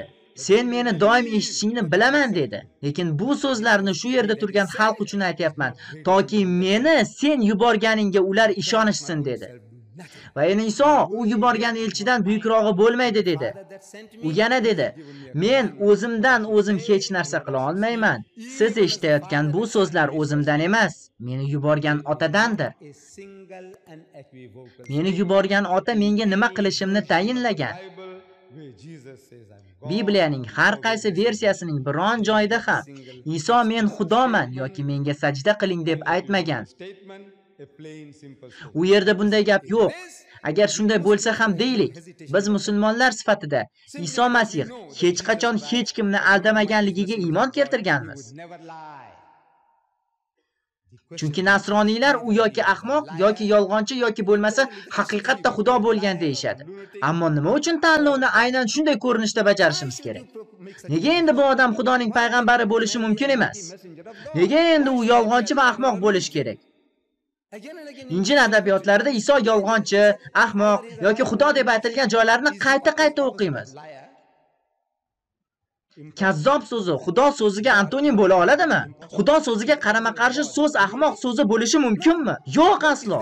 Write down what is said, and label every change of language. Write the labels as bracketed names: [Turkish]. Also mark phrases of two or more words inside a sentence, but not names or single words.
[Uzbek] Sen meni doim eshitishingni bilaman dedi. Lekin bu so'zlarni shu yerda turgan xalq uchun aytayapman, toki meni sen yuborganingga ular ishonishsin dedi. Va yana Iso u yuborgan elchidan buyukrog'i bo'lmaydi dedi. U yana dedi, men o'zimdan o'zim hech narsa qila olmayman. Siz eshitayotgan bu so'zlar o'zimdan emas, meni yuborgan otadandir. [English] a single and equivocal [Uzbek] Meni yuborgan ota menga nima qilishimni tayinlagan. [English] Bible where Jesus says, I'm God. [Uzbek] Bibliyaning har qaysi versiyasining biron joyida ham Iso men Xudoman yoki menga sajda qiling deb aytmagan. [English] Statement, a plain, simple statement. [Uzbek] U yerda bunday gap yo'q. Agar shunday bo'lsa ham deylik, biz musulmonlar sifatida Iso Masih hech qachon hech kimni aldamaganligiga iymon keltirganmiz. [English] Would never lie. [Uzbek] Chunki nasroniylar u yoki ahmoq yoki yolg'onchi yoki bo'lmasa haqiqatda Xudo bo'lgan deyishadi. Ammo nima uchun tanlovni aynan shunday ko'rinishda bajarishimiz kerak? Nega endi bu odam Xudoning payg'ambari bo'lishi mumkin emas? Nega endi u yolg'onchi va ahmoq bo'lishi kerak? [English] Again and again, [Uzbek] Injil adabiyotlarida Iso yolg'onchi, ahmoq yoki Xudo deb aytilgan joylarni qayta-qayta o'qiymiz. [English] liar. [Uzbek] Kazzob so'zi Xudo so'ziga antonim bo'la oladimi? Xudo so'ziga qarama-qarshi so'z ahmoq so'zi bo'lishi mumkinmi? Yo'q aslo.